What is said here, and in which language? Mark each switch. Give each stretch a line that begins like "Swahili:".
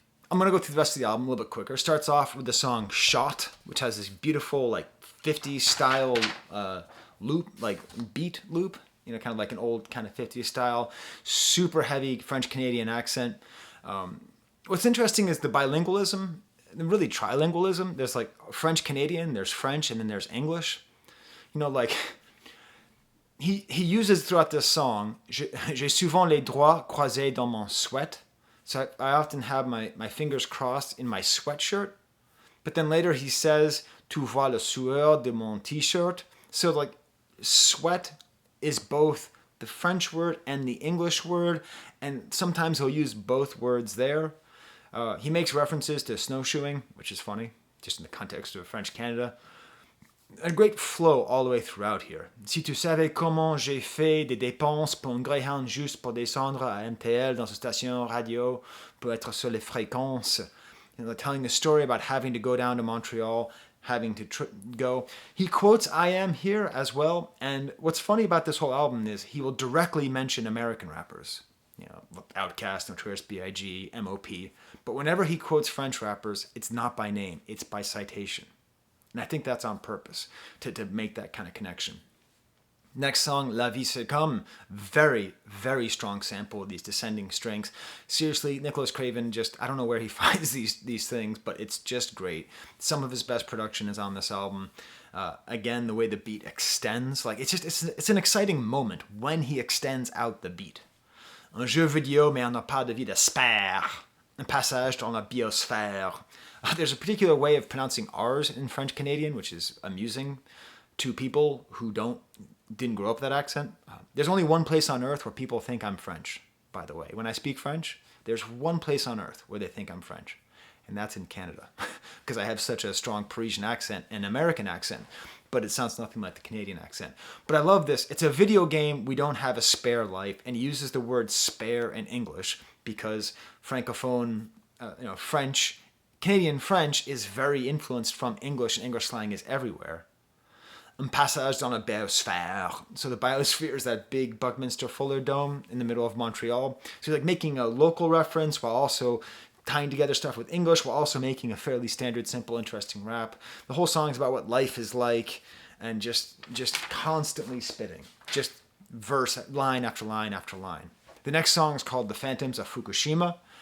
English: I'm going to go through the rest of the album a little bit quicker. Starts off with the song Shot, which has this beautiful, like, 50s style loop, like beat loop, kind of like an old kind of 50s style, super heavy French-Canadian accent. What's interesting is the bilingualism, really trilingualism. There's like French-Canadian, there's French, and then there's English. Like he uses throughout this song,
French: j'ai souvent les doigts croisés dans mon sweat.
English: So I often have my fingers crossed in my sweatshirt. But then later he says,
French: tu vois le sueur de mon t-shirt.
English: So like sweat is both the French word and the English word. And sometimes he'll use both words there. He makes references to snowshoeing, which is funny, just in the context of French Canada. A great flow all the way throughout here.
French: Si tu savais comment j'ai fait des dépenses pour un Greyhound juste pour descendre à MTL dans une station radio pour être sur les fréquences.
English: Telling the story about having to go down to Montreal, having to go. He quotes I Am here as well. And what's funny about this whole album is he will directly mention American rappers. Outkast, Notorious B.I.G., M.O.P. But whenever he quotes French rappers, it's not by name, it's by citation. And I think that's on purpose, to make that kind of connection. Next song, La Vie c'est comme, very, very strong sample of these descending strings. Seriously, Nicholas Craven I don't know where he finds these things, but it's just great. Some of his best production is on this album. Again, the way the beat extends, like it's an exciting moment when he extends out the beat.
French: Un jeu vidéo, mais on n'a pas de vie d'espère. Un passage dans la biosphère.
English: There's a particular way of pronouncing R's in French Canadian, which is amusing to people who didn't grow up with that accent. There's only one place on earth where people think I'm French, by the way. When I speak French, there's one place on earth where they think I'm French, and that's in Canada, because I have such a strong Parisian accent and American accent, but it sounds nothing like the Canadian accent. But I love this. It's a video game. We don't have a spare life, and he uses the word spare in English because Francophone, French, Canadian French is very influenced from English, and English slang is everywhere.
French: Un passage dans la biosphère.
English: So the biosphere is that big Buckminster Fuller dome in the middle of Montreal. So like making a local reference while also tying together stuff with English, while also making a fairly standard, simple, interesting rap. The whole song is about what life is like, and just constantly spitting. Just verse, line after line after line. The next song is called The Phantoms of Fukushima.